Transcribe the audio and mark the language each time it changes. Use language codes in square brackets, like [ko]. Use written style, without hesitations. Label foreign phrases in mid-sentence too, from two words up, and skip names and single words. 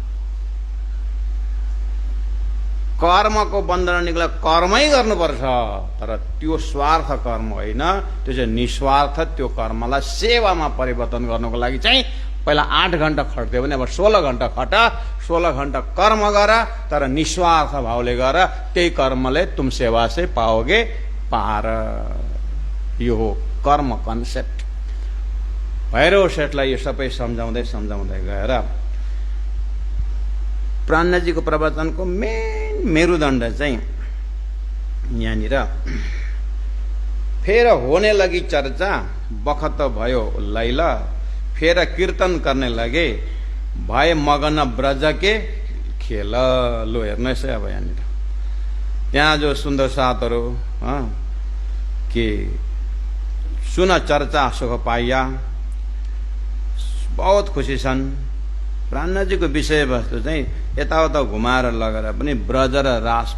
[ne] कर्मको बन्धन निक्ल कर्मै गर्नुपर्छ, तर त्यो स्वार्थ कर्म होइन, त्यो चाहिँ निस्वार्थ। त्यो कर्मलाई सेवामा परिवर्तन गर्नको लागि चाहिँ पहिला 8 घण्टा खट्थ्यो भने अब 16 घण्टा खट, 16 घण्टा कर्म गर, तर निस्वार्थ भावले गर। त्यही कर्मले [hi] तुम सेवा से पाओगे पार। [ne] यो हो कर्म कन्सेप्ट। भैरव सेठलाई यो सबै सम्झाउँदै सम्झाउँदै गएर प्राणजीको प्रवचनको मेन मेरुदण्ड चाहिँ यहाँनिर, [hi] फेर होने लगी चर्चा बखत भयो लैला, फेर कीर्तन करने लगे भए मगन ब्रज के खेल। [ne] लो हेर्नुहोस् है, अब यहाँनिर यहाँ जो सुन्दर साथहरू कि [hi] सुन चर्चा सुख पाइया, [ne] बहुत खुसी छन्। प्राणजीको विषयवस्तु चाहिँ यताउता घुमाएर लगेर पनि ब्रज र रास।